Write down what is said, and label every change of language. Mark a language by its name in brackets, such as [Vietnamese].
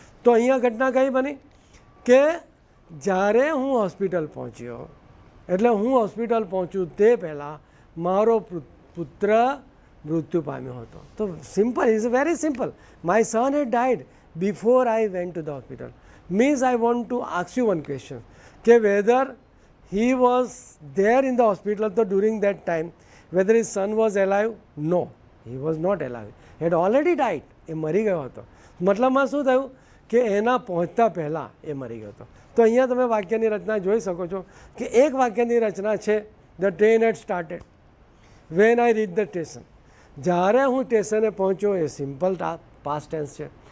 [Gujarati] તો અહીંયા ઘટના કઈ બની કે જ્યારે હું હોસ્પિટલ પહોંચ્યો, એટલે હું હોસ્પિટલ પહોંચ્યું તે પહેલાં મારો પુત્ર મૃત્યુ પામ્યો હતો. [English] તો simple, is very simple. My son had died before I went to the hospital means I want to ask you one question કે whether he was there in the hospital so during that time whether his son was alive. No, he was not alive, he had already died, [Gujarati] એ મરી ગયો હતો. મતલબમાં શું થયું કે એના પહોંચતા પહેલાં એ મરી ગયો હતો. તો અહીંયા તમે વાક્યની રચના જોઈ શકો છો કે એક વાક્યની રચના છે [English] the train had started when I reach the station, [Gujarati] જ્યારે હું સ્ટેશને પહોંચ્યો, એ સિમ્પલ પાસ્ટ ટેન્સ છે.